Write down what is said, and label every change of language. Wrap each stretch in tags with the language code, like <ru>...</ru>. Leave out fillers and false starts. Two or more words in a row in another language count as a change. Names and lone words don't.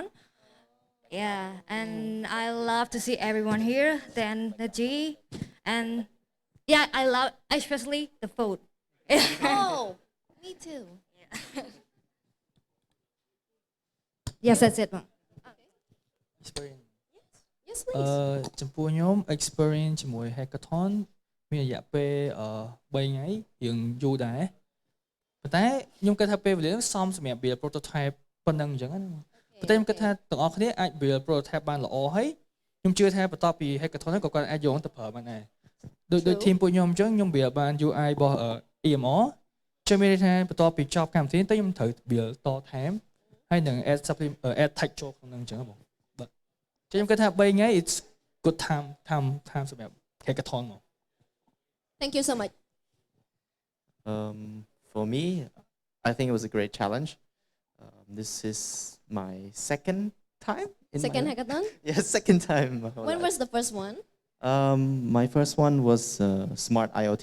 <en>Yeah, and I love to see everyone here, then the G, and yeah, I love especially the food. oh me too Yes, that's it. Experience yes please</en> <km>ចំពោះខ្ញុំ experience ជាមួយ hackathon មានរយៈពេល3ថ្ងៃរៀងយូរដែរប៉ុន្តែខ្ញុំគិតថាពេលវេលានោះសមសម្រាប់</km> <en>build prototype</en> <km>ប៉ុណ្ណឹងអញ្ចឹងណាប៉ុន្តែខ្ញុំគិតថាទាំងអស់គ្នាអាច</km> <en>build prototype</en> <km>បានល្អហើយខ្ញុំជឿថាបន្ទាប់ពី hackathon ហ្នឹងក៏គាត់អាចយកទៅប្រើបានដែរដោយ team ពួកខ្ញុំអញ្ចឹងខ្ញុំ build បាន UI របស់ EMR ចាំមានន័យថាបន្ទាប់ពីចប់កម្មវិធីទៅខ្ញុំត្រូវ build តថែមហើយនឹង</km> <en>add tag</en> <km>ចូលក្នុងហ្នឹងអញ្ចឹងបងបាទខ្ញុំគិតថា3ថ្ងៃ</km> <en>it's good time</en> <km>សម្រាប់ hackathon មក</km> <en>thank you so much For me, I think it was a great challenge. This is my second time. Second hackathon? Yeah, second time. When was the first one? My first one was Smart IoT.</en>